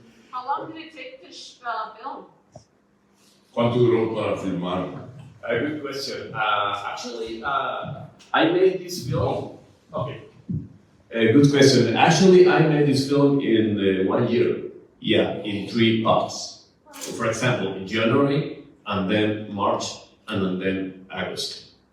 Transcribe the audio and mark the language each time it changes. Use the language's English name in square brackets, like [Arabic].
[English] How long did it take to film? [Spanish] ¿Cuánto duró para filmar? [English] A good question. Actually, I made this film. Okay. A good question. Actually, I made this film in 1 year. Yeah, in 3 parts. For example, in January, and then March, and then August.